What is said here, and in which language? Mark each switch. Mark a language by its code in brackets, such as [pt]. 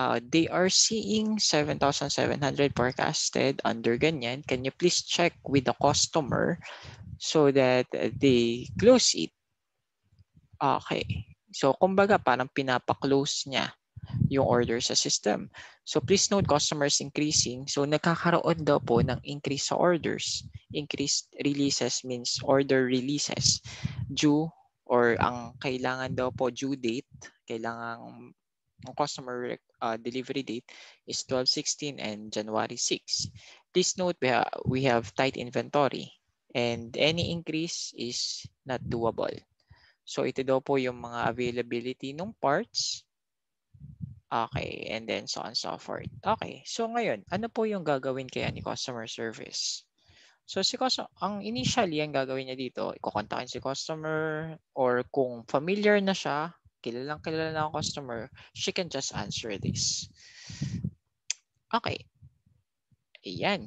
[en] They are seeing 7,700 forecasted under ganyan. Can you please check with the customer so that they close it? Okay. [tl] So, kumbaga, parang pinapa-close niya yung order sa system. [en] So, please note, customers increasing. [tl] So, nagkakaroon daw po ng increase sa orders. [en] Increased releases means order releases. [tl] Due or ang kailangan daw po due date, kailangan ang customer delivery date is 12/16 and January 6. [en] Please note, we have tight inventory and any increase is not doable. [tl] So, ito daw po yung mga availability ng parts. [en] Okay, and then so on and so forth. [tl] Okay, so ngayon, ano po yung gagawin kaya ni customer service? So, ang initially, ang gagawin niya dito, ikukontakin si customer or kung familiar na siya, kilalang kilala na ang customer, [en] she can just answer this. [tl] Okay. Ayan.